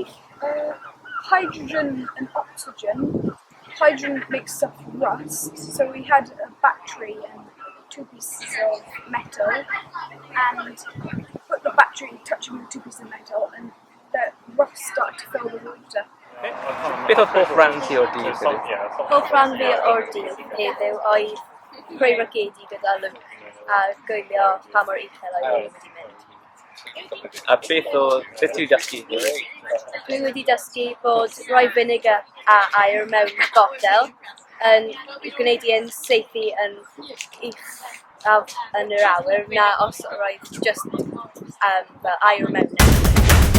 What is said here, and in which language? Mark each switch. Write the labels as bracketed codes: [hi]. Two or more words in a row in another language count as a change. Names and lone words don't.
[en] Hydrogen and oxygen. Hydrogen makes stuff rust, so we had a battery and 2 pieces of metal, and put the battery touching the 2 pieces of metal, and the rust started to fill the water. [cy] Beth oedd hoff ran ti o'r dydd heddiw? Hoff ran fi o'r dydd heddiw oedd creu ragedi gyda Luke a gwylio pa mor uchel oedd ni wedi mynd. A beth ti'n dysgu? Dwi wedi dysgu bod rhoi vinegar a aer mewn botel yn gwneud i'n saethu yn uchaf yn yr awyr na os roedd just fel aer mewn.